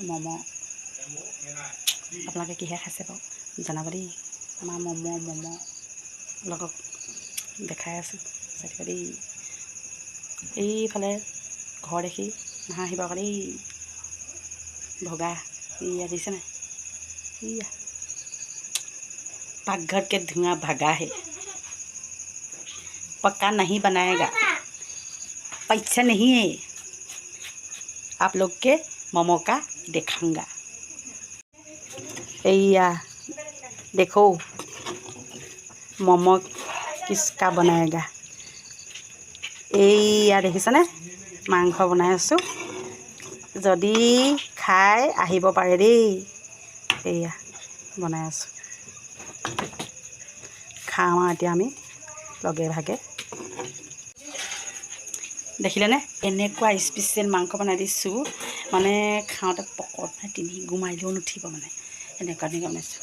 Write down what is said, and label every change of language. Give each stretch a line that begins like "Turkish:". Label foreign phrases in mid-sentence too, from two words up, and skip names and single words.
Assamese: ম'ম' আপোনালোকে কিহে খাইছে বাৰু জনাব দেই। আমাৰ ম'ম' লগত দেখাই আছোঁ চাই দেই। এইফালে ঘৰ দেখি নাহাঁহিব আকৌ দেই। ভগা ইয়া দিছে নাই, ইয়া
Hindi: पाकघर के धुआं भगा है, पक्का नहीं बनाएगा, पैसा नहीं है, आप लोग के मोमो का दिखाऊंगा। या देखो मोमो किसका बनाएगा।
Assamese: या দেখিছানে মাংস বনাই আছোঁ, যদি খাই আহিব পাৰে দেই। এয়া বনাই আছোঁ, খাওঁ আৰু এতিয়া আমি লগে ভাগে। দেখিলেনে এনেকুৱা স্পেচিয়েল মাংস বনাই দিছোঁ, মানে খাওঁতে পকত মানে তিনি গুমাৰিলেও নুঠিব, মানে এনেকুৱা বনাইছোঁ।